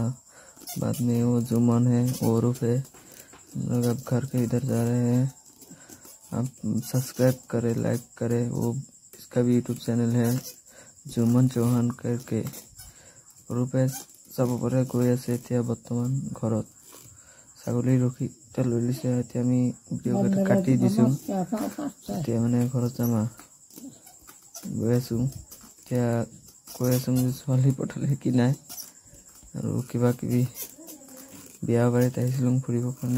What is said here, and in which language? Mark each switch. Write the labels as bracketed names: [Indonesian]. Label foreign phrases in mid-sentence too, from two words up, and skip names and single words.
[Hindi] बाद में वो जुम्मन है, वो रूफ है। हम लोग अब घर के इधर जा रहे हैं। आप सब्सक्राइब करें, लाइक करें। वो इसका भी यूट्यूब चैनल है जुम्मन चौहान करके। रूपे सब परे गई [Assamese] আছে এতিয়া বৰ্তমান ঘৰত ছাগলী ৰখি লৈ লৈছে। এতিয়া আমি ভিডিঅ'কেইটা কাটি দিছোঁ। এতিয়া মানে ঘৰত যাম গৈ আছোঁ। এতিয়া কৈ আছোঁ যে ছোৱালী পঠালে কি নাই আৰু কিবা কিবি বিয়া বাৰীত আহিছিলোঁ ফুৰিবৰ কাৰণে।